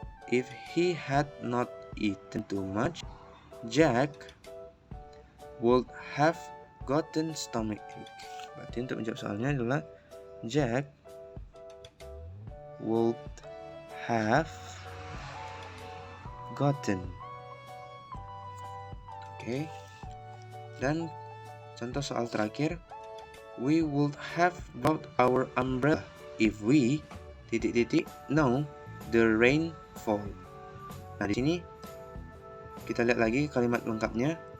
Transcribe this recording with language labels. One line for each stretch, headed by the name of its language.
English: If he had not eaten too much, Jack would have gotten stomachache.
Indonesian: Berarti untuk menjawab soalnya adalah
English: Jack would have gotten. Oke.
Indonesian: Dan contoh soal terakhir,
English: we would have brought our umbrella if we know the rain fall.
Indonesian: Nah, di sini kita lihat lagi kalimat lengkapnya.